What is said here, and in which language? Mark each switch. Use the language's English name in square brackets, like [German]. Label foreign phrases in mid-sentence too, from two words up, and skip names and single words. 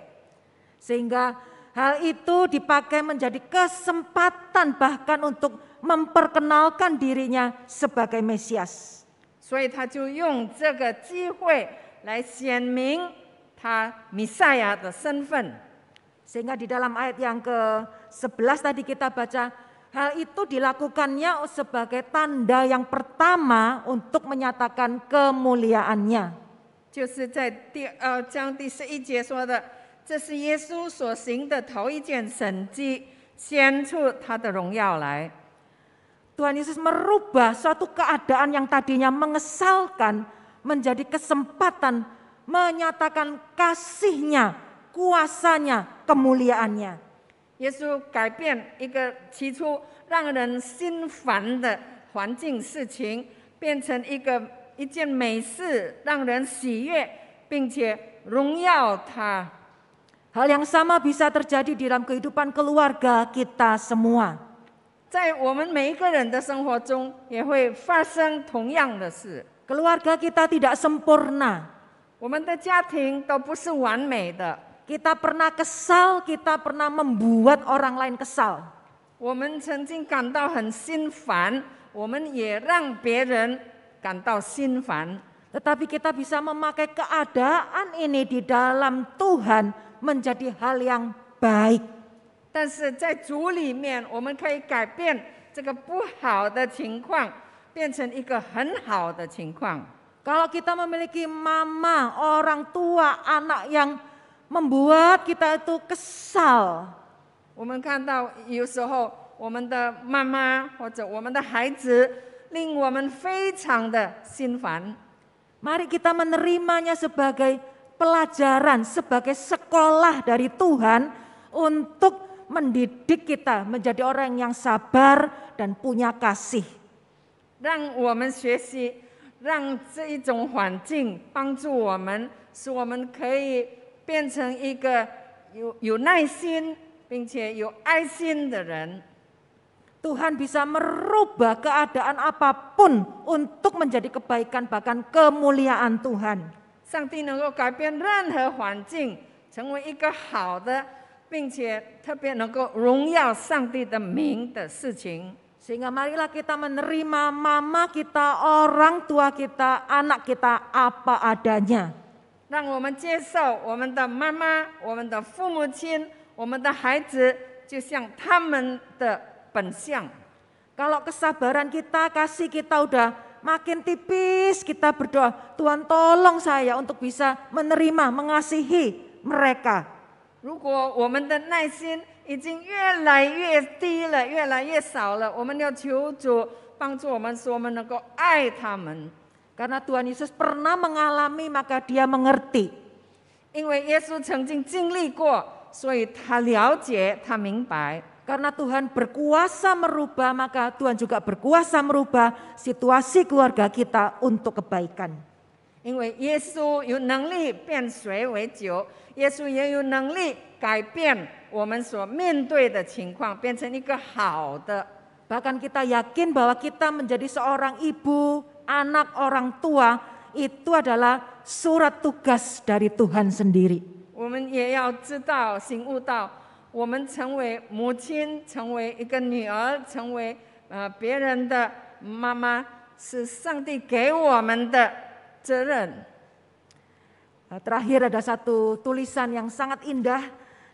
[Indonesian] Sehingga hal itu dipakai menjadi kesempatan bahkan untuk memperkenalkan dirinya sebagai Mesias. [Chinese] 所以他就用这个机会来显明他弥赛亚的身份。 [Indonesian] Sehingga di dalam ayat yang ke-11 tadi kita baca, hal itu dilakukannya sebagai tanda yang pertama untuk menyatakan kemuliaannya. [Chinese] 就是在第2章第11节说的，这是耶稣所行的头一件神迹，显出他的荣耀来。 [Indonesian] Tuhan Yesus merubah suatu keadaan yang tadinya mengesalkan menjadi kesempatan menyatakan kasih-Nya, kuasanya, kemuliaannya. [Chinese] 耶稣改变一个起初让人心烦的环境事情，变成一件美事，让人喜悦，并且荣耀他。 [Indonesian] Hal yang sama bisa terjadi di dalam kehidupan keluarga kita semua. [Chinese] 在我们每一个人的生活中，也会发生同样的事。 [Indonesian] Keluarga kita tidak sempurna. [Chinese] 我们的家庭都不是完美的， [Indonesian] Kita pernah kesal, kita pernah membuat orang lain kesal. [Chinese] 我们曾经感到很心烦，我们也让别人感到心烦。 [Indonesian] Tetapi kita bisa memakai keadaan ini di dalam Tuhan menjadi hal yang baik. [Chinese] 但是在主里面，我们可以改变这个不好的情况，变成一个很好的情况。 [Indonesian] Kalau kita memiliki mama, orang tua, anak yang membuat kita itu kesal, [Chinese] 我们看到有时候我们的妈妈或者我们的孩子令我们非常的心烦， [Indonesian] mari kita menerimanya sebagai pelajaran, sebagai sekolah dari Tuhan untuk mendidik kita menjadi orang yang sabar dan punya kasih. [Chinese] 让我们学习，让这一种环境帮助我们，使我们可以变成一个有耐心并且有爱心的人。 [Indonesian] Tuhan bisa merubah keadaan apapun untuk menjadi kebaikan bahkan kemuliaan Tuhan. [Chinese] 上帝能够改变任何环境，成为一个好的，并且特别能够荣耀上帝的名的事情。 [Indonesian] Sehingga marilah kita menerima mama kita, orang tua kita, anak kita apa adanya. [Chinese] 让我们接受我们的妈妈、我们的父母亲、我们的孩子，就像他们的本相。 [Indonesian] Kalau kesabaran kita, kasih kita udah makin tipis, kita berdoa, Tuhan tolong saya untuk bisa menerima, mengasihi mereka. [Chinese] 如果我们的耐心已经越来越低了，越来越少了，我们要求主帮助我们，使我们能够爱他们。 [Indonesian] Karena Tuhan Yesus pernah mengalami maka dia mengerti. [Chinese] 因为耶稣曾经经历过，所以他了解，他明白。 [Indonesian] Karena Tuhan berkuasa merubah, maka Tuhan juga berkuasa merubah situasi keluarga kita untuk kebaikan. [Chinese] 因为耶稣有能力变水为酒，耶稣也有能力改变我们所面对的情况，变成一个好的。 [Indonesian] Bahkan kita yakin bahwa kita menjadi seorang ibu, anak, orang tua, itu adalah surat tugas dari Tuhan sendiri. [Chinese] 我们也要知道、醒悟到，我们成为母亲，成为一个女儿，成为别人的妈妈，是上帝给我们的责任。 [Indonesian] Terakhir ada satu tulisan yang sangat indah.